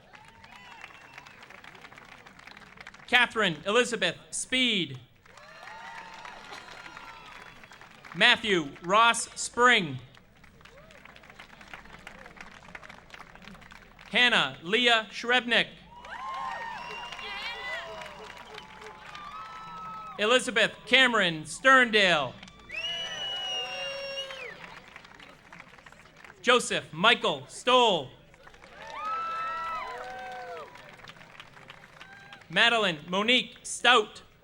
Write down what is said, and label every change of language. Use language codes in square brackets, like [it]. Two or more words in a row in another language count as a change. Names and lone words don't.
[en] Catherine Elizabeth Speed. Matthew Ross Spring. Hannah Leah Shrebnick. Elizabeth Cameron Sterndale. Joseph Michael Stoll. Madeline Monique Stout.